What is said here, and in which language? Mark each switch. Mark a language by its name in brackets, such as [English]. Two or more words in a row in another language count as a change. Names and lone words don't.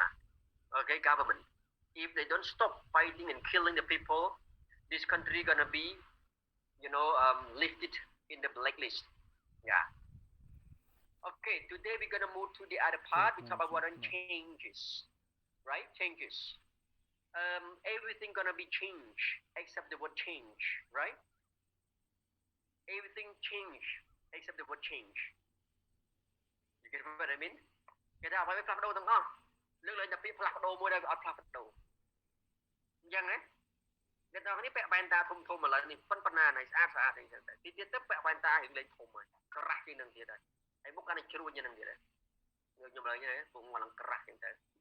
[English] okay government if they don't stop fighting and killing the people this country gonna be lifted in the blacklist yeah okay today we're gonna move to the other part we talk about what changes right changes everything gonna be changed except the word change right everything change except the word change you get what I mean [Khmer] គេថាអ្វីផ្លាស់ប្ដូរទាំងអស់លើកឡើងតែពាក្យផ្លាស់ប្ដូរមួយដែលវាអត់ផ្លាស់ប្ដូរអញ្ចឹងណាអ្នកនរនេះពាក់វ៉ែនតាធំធំឥឡូវនេះប៉ុណ្ណាណៃស្អាតអីចឹងតែទីទៀតទៅពាក់វ៉ែនតារៀងលេងធំហើយក្រាស់ជាងនឹងទៀតហើយហើយមុខកាន់តែជ្រួញជាងនឹងទៀតហើយខ្ញុំឡើងហ្នឹងពុកមកឡើងក្រាស់ចឹងទៅ